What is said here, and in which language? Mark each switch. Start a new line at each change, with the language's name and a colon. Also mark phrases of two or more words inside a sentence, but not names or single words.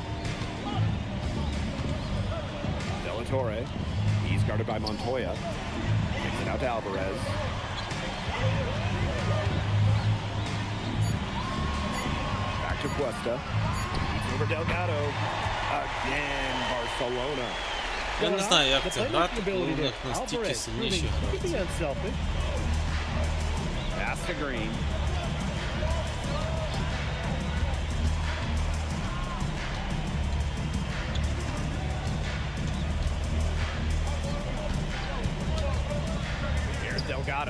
English: De La Torre. He's guarded by Montoya. Takes it out to Alvarez. Back to Cuesta. Over Delgado. Again, Barcelona.
Ukrainian: Я не знаю, як це грати, коли у них настільки сильніші гравці.
English: Pass to Green. Here's Delgado.